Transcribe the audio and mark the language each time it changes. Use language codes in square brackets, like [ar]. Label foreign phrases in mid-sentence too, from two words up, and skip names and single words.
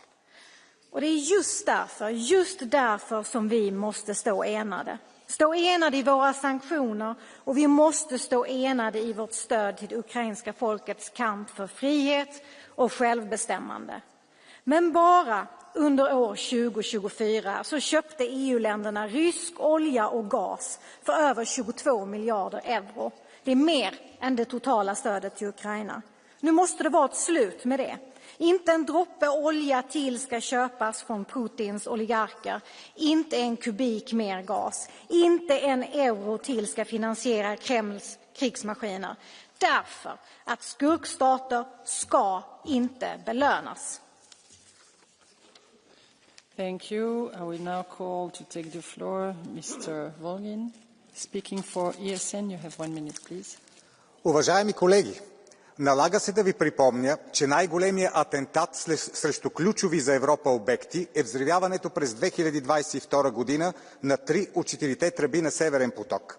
[sv] Och det är just därför som vi måste stå enade. Stå enade i våra sanktioner och vi måste stå enade i vårt stöd till det ukrainska folkets kamp för frihet och självbestämmande. Men bara under år 2024 så köpte EU-länderna rysk olja och gas för över 22 miljarder euro. Det är mer än det totala stödet till Ukraina. Nu måste det vara ett slut med det. Inte en droppe olja till ska köpas från Putins oligarker. Inte en kubik mer gas. Inte en euro till ska finansiera Kremls krigsmaskiner. Därför att skurkstater ska inte belönas. [en] Thank you. I will now call to take the floor Mr. Volgin. Speaking for ESN, you have 1 minute, please. [bg] Уважаеми колеги, налага се да ви припомня, че най-големият атентат срещу ключови за Европа обекти е взривяването през 2022 година на 3 от 4-те тръби на Северен поток.